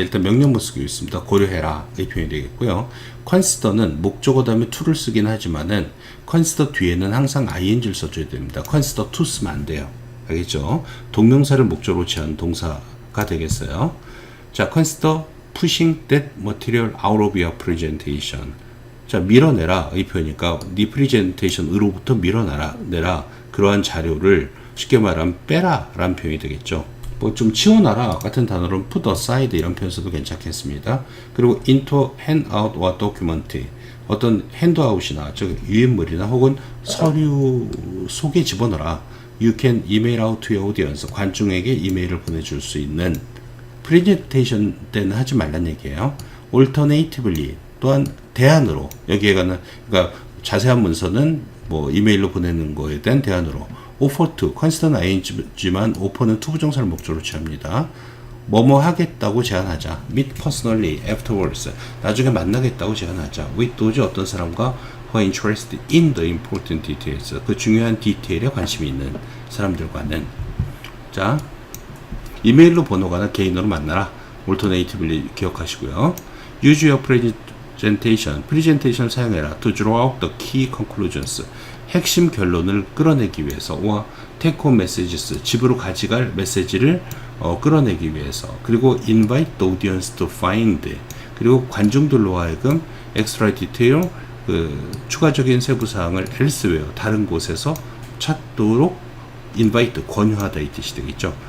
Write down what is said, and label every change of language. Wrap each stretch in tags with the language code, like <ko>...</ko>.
<ko>일단 명령문 쓰고 있습니다. 고려해라 이 표현이 되겠고요. consider는 목적어 다음에 to를 쓰긴 하지만은 consider 뒤에는 항상 ing를 써줘야 됩니다. consider to 쓰면 안 돼요. 알겠죠? 동명사를 목적으로 취한 동사가 되겠어요. 자, consider</ko> <en>pushing that material out of your presentation.</en> <ko>자, 밀어내라 이 표현이니까 네 프레젠테이션으로부터 밀어내라 그러한 자료를 쉽게 말하면 빼라 라는 표현이 되겠죠. 뭐 좀 치워놔라 같은 단어로는</ko> <en>put aside</en> <ko>이런 표현 써도 괜찮겠습니다. 그리고</ko> <en>into handout or document,</en> <ko>어떤 핸드아웃이나 즉 유인물이나 혹은 서류 속에 집어넣어라.</ko> <en>You can email out to your audience,</en> <ko>관중에게 이메일을 보내줄 수 있는. 프레젠테이션 때는 하지 말란 얘기예요.</ko> <en>Alternatively,</en> <ko>또한 대안으로, 여기에 관한, 그러니까 자세한 문서는 뭐 이메일로 보내는 거에 대한 대안으로.</ko> <en>offer to,</en> <ko>컨스턴트 ing지만 offer는 투부정사를 목적으로 취합니다. 뭐뭐 하겠다고 제안하자.</ko> <en>meet personally afterwards,</en> <ko>나중에 만나겠다고 제안하자.</ko> <en>with those,</en> <ko>어떤 사람과</ko> <en>who are interested in the important details,</en> <ko>그 중요한 디테일에 관심이 있는 사람들과는. 자, 이메일로 번호가나 개인으로 만나라. alternatively 기억하시고요.</ko> <en>use your</en> <ko>프레젠테이션을 사용해라.</ko> <en>to draw out the key conclusions,</en> <ko>핵심 결론을 끌어내기 위해서.</ko> <en>or take home messages,</en> <ko>집으로 가져갈 메시지를 끌어내기 위해서. 그리고</ko> <en>invite the audience to find,</en> <ko>그리고 관중들로 하여금</ko> <en>extra detail,</en> <ko>그 추가적인 세부사항을</ko> <en>elsewhere,</en> <ko>다른 곳에서 찾도록</ko> <en>invite,</en> <ko>권유하다 이 뜻이 되겠죠.</ko>